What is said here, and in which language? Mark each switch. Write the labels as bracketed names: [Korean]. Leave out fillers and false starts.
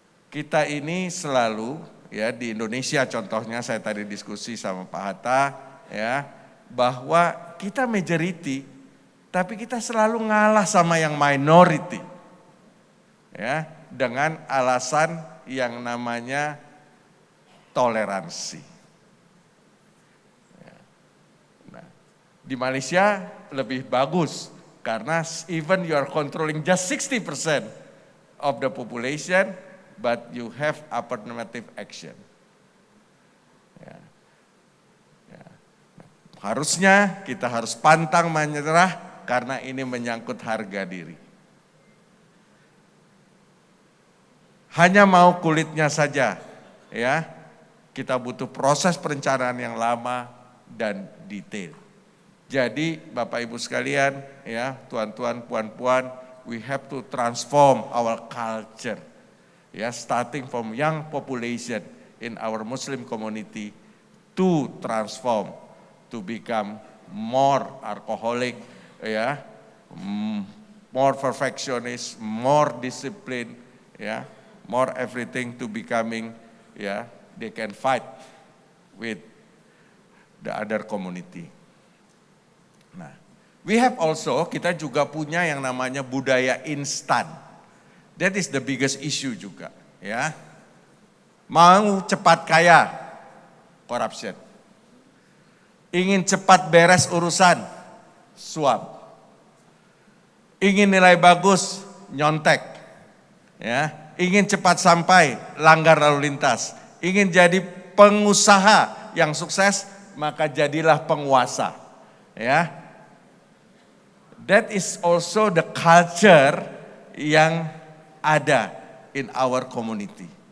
[Indonesian] Kita ini selalu, ya, di Indonesia contohnya saya tadi diskusi sama Pak Hatta, ya, bahwa kita majority tapi kita selalu ngalah sama yang minority, ya, dengan alasan yang namanya toleransi. Ya. Nah, di Malaysia lebih bagus karena [English] even you are controlling just 60% of the population, but you have affirmative action. [Indonesian] Ya. Ya. Harusnya kita harus pantang menyerah. Karena ini menyangkut harga diri. Hanya mau kulitnya saja, ya. Kita butuh proses perencanaan yang lama dan detail. Jadi Bapak Ibu sekalian, ya, tuan-tuan, puan-puan, [English] we have to transform our culture. Ya, starting from young population in our Muslim community to transform to become more alcoholic, ya, more perfectionist, more discipline, ya, more everything to becoming, ya, they can fight with the other community. [Indonesian] Nah, [English] we have also, [Indonesian] kita juga punya yang namanya budaya instan. [English] That is the biggest issue juga, ya. [Indonesian] Mau cepat kaya, [English] corruption. [Indonesian] Ingin cepat beres urusan, suap. Ingin nilai bagus, nyontek. Ya, ingin cepat sampai, langgar lalu lintas. Ingin jadi pengusaha yang sukses, maka jadilah penguasa. Ya. [English] That is also the culture [Indonesian] yang ada [English] in our community.